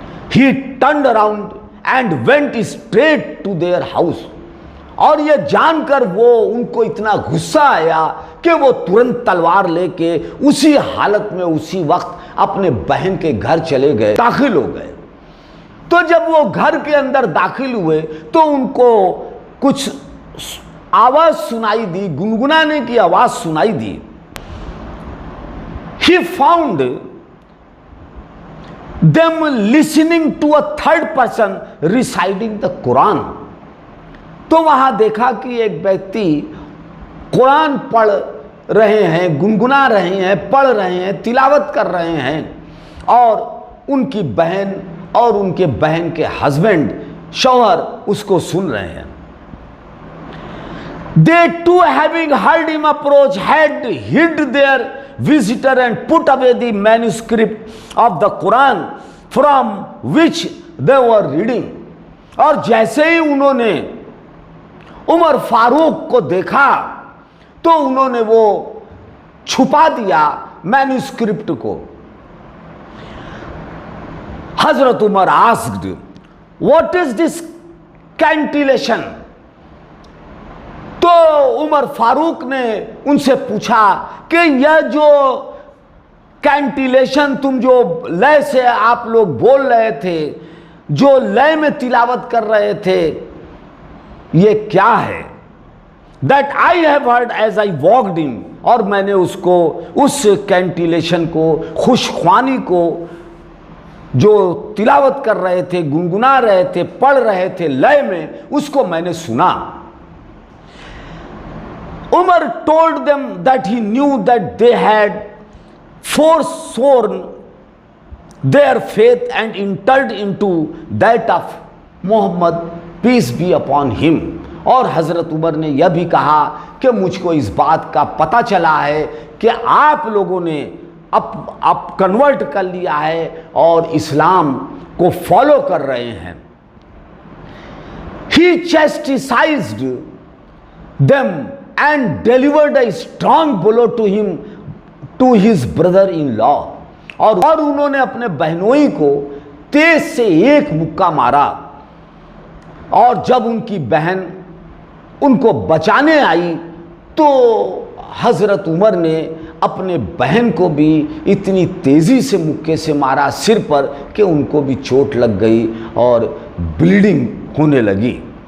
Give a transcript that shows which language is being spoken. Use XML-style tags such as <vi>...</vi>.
<en>He turned around and went straight to their house,</en> <hi>और ये जानकर वो उनको इतना गुस्सा आया कि वो तुरंत तलवार लेके उसी हालत में उसी वक्त अपने बहन के घर चले गए, दाखिल हो गए। तो जब वो घर के अंदर दाखिल हुए तो उनको कुछ आवाज सुनाई दी, गुनगुनाने की आवाज सुनाई दी।</hi> <en>He found them listening to a third person reciting the Quran,</en> <hi>तो वहां देखा कि एक व्यक्ति कुरान पढ़ रहे हैं, गुनगुना रहे हैं, पढ़ रहे हैं, तिलावत कर रहे हैं और उनकी बहन और उनके बहन के हस्बैंड, शौहर उसको सुन रहे हैं।</hi> <en>They too, having heard him approach, had hid their visitor and put away the manuscript of the Quran from which they were reading.</en> <hi>और जैसे ही उन्होंने उमर फारूक को देखा तो उन्होंने वो छुपा दिया मैन्युस्क्रिप्ट को।</hi> <en>हजरत Umar asked, what is this cantillation?</en> <hi>तो उमर फारूक ने उनसे पूछा कि यह जो कैंटिलेशन, तुम जो लय से आप लोग बोल रहे थे, जो लय में तिलावत कर रहे थे, ये क्या है?</hi> <en>that I have heard as I walked in,</en> <hi>और मैंने उसको, उस कैंटिलेशन को, खुशख्वानी को, जो तिलावत कर रहे थे, गुनगुना रहे थे, पढ़ रहे थे लय में, उसको मैंने सुना।</hi> <en>Umar told them that he knew that they had forsworn their faith and entered into that of Muhammad, peace be upon him.</en> <hi>और हजरत उमर ने यह भी कहा कि मुझको इस बात का पता चला है कि आप लोगों ने अब कन्वर्ट कर लिया है और इस्लाम को फॉलो कर रहे हैं।</hi> <en>He chastised them and delivered a strong blow to him, to his brother-in-law.</en> <hi>और उन्होंने अपने बहनोई को तेज से एक मुक्का मारा। और जब उनकी बहन उनको बचाने आई तो हजरत उमर ने अपने बहन को भी इतनी तेजी से मुक्के से मारा सिर पर कि उनको भी चोट लग गई और ब्लीडिंग होने लगी।</hi>